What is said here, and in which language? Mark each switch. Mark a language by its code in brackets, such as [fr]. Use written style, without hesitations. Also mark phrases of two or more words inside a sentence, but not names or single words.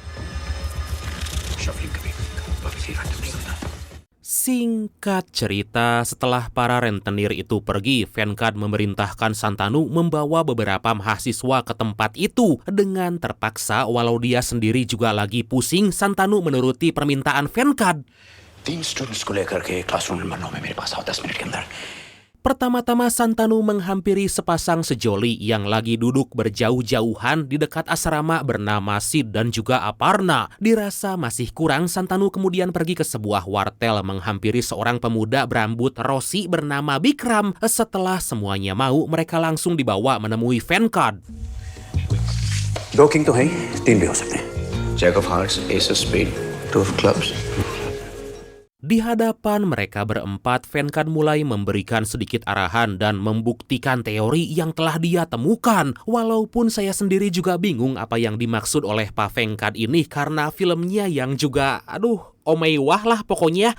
[id] Singkat cerita, setelah para rentenir itu pergi, Venkat memerintahkan Santanu membawa beberapa mahasiswa ke tempat itu. Dengan terpaksa, walau dia sendiri juga lagi pusing, Santanu menuruti permintaan Venkat. [hi] 3 students को लेकर के [en] classroom number [hi] 9 में मेरे पास आओ 10 मिनट के अंदर. [id] Pertama-tama Santanu menghampiri sepasang sejoli yang lagi duduk berjauh-jauhan di dekat asrama bernama Sid dan juga Aparna. Dirasa masih kurang, Santanu kemudian pergi ke sebuah wartel menghampiri seorang pemuda berambut rosi bernama Bikram. Setelah semuanya mau, mereka langsung dibawa menemui Venkat. [hi] 2 किंग तो हैं, 3 भी हो सकते हैं. [en] Jack of hearts, ace of spade, 2 of clubs. [id] Di hadapan mereka berempat, Venkat mulai memberikan sedikit arahan dan membuktikan teori yang telah dia temukan. Walaupun saya sendiri juga bingung apa yang dimaksud oleh Pak Venkat ini karena filmnya yang juga, omewah lah pokoknya.